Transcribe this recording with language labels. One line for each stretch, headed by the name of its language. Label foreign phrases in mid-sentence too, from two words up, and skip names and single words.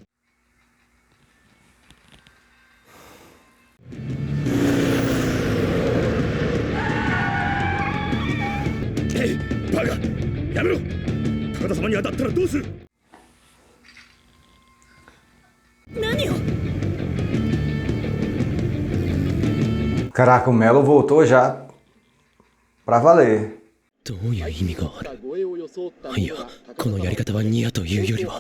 Japanese: バカ、やめろ。高田様に当たったらどうする。何を。
Portuguese: Caraca, o Melo voltou já pra valer.
Japanese: どういう意味がある。いや、このやり方はニアというよりは。